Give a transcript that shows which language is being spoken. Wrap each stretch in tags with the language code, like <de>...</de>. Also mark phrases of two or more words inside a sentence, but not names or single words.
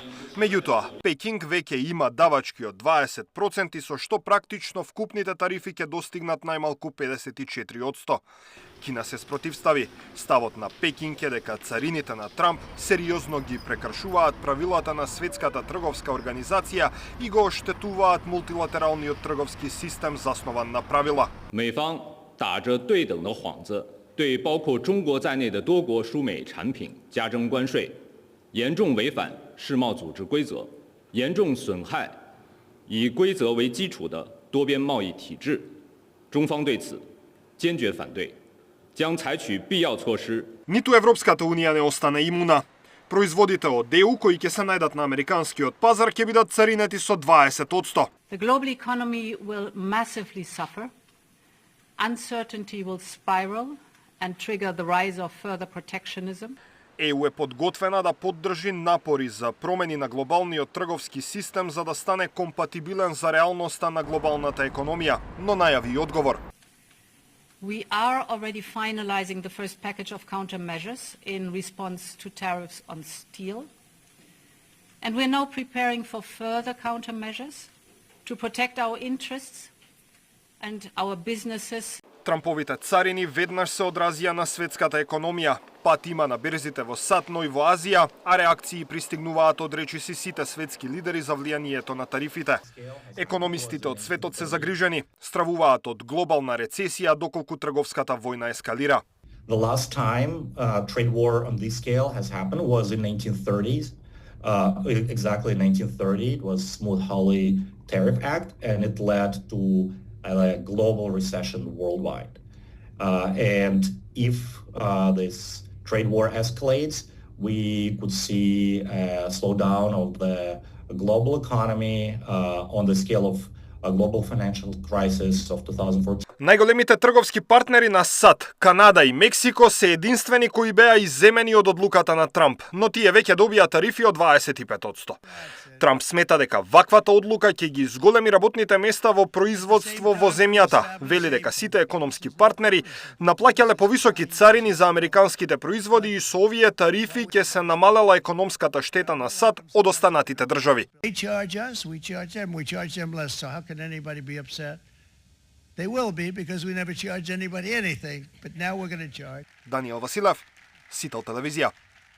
<mk>Меѓутоа, Пекинг веќе има давачки од 20%, со што практично вкупните тарифи ќе достигнат најмалку 54%. Кина се спротивстави. Ставот на Пекинг е дека царините на Трамп сериозно ги прекршуваат правилата на Светската трговска организација и го оштетуваат мултилатералниот трговски систем заснован на правила.</mk> <zh>打着对等的幌子，对包括中国在内的多国输美产品加征关税，严重违反世贸组织规则，严重损害以规则为基础的多边贸易体制。中方对此坚决反对，将采取必要措施。</zh> <mk>Ниту Европската унија не остане имуна. Производите од ЕУ кои ќе се најдат на американскиот пазар ќе бидат царинети со 20%.</mk> <en>The global economy will massively suffer. Uncertainty will spiral and trigger the rise of further protectionism.</en> <mk>ЕУ е подготвена да поддржи напори за промени на глобалниот трговски систем за да стане компатибилен за реалноста на глобалната економија, но најави и одговор.</mk> <en>We are already finalizing the first package of countermeasures in response to tariffs on steel. And we're now preparing for further countermeasures to protect our interests and our businesses.</en> <mk>Трамповите царини веднаш се одразија на светската економија. Пат има на берзите во САД, но и во Азија, а реакции пристигнуваат од речиси сите светски лидери за влијанието на тарифите. Економистите од светот се загрижени, стравуваат од глобална рецесија доколку трговската војна ескалира.</mk> <en>The last time trade war on this scale has happened was in 1930s. Exactly in 1930, it was Smoot-Hawley Tariff Act, and it led to a global recession worldwide. And if this trade war escalates, we could see a slowdown of the global economy on the scale of a global financial crisis of 2014.</en> <mk>Најголемите трговски партнери на САД, Канада и Мексико се единствени кои беа изземени од одлуката на Трамп, но тие веќе добија тарифи од 25%. Трамп смета дека ваквата одлука ќе ги изголеми работните места во производство во земјата. Вели дека сите економски партнери наплаќале повисоки царини за американските производи и со овие тарифи ќе се намалела економската штета на САД од останатите држави.</mk> <en>Can anybody be upset? They will be because we never charge anybody anything, but now we're going to charge.</en> <mk>Даниел Василев, Сител телевизија.</mk>